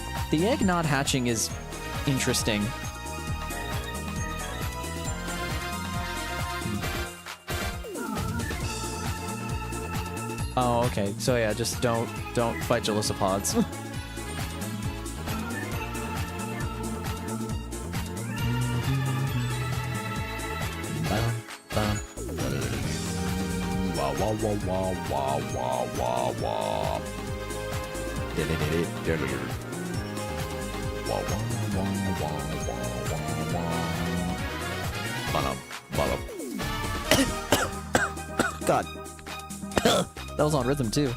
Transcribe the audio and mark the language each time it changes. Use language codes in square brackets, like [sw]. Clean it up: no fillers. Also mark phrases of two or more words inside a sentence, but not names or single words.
[en] The egg not hatching is interesting. Oh, okay. So yeah, just don't fight Jellicopods. Wah wah wah wah wah wah wah. Wah wah wah wah wah wah wah. Ba-dum, ba-dum. God. That was on rhythm too.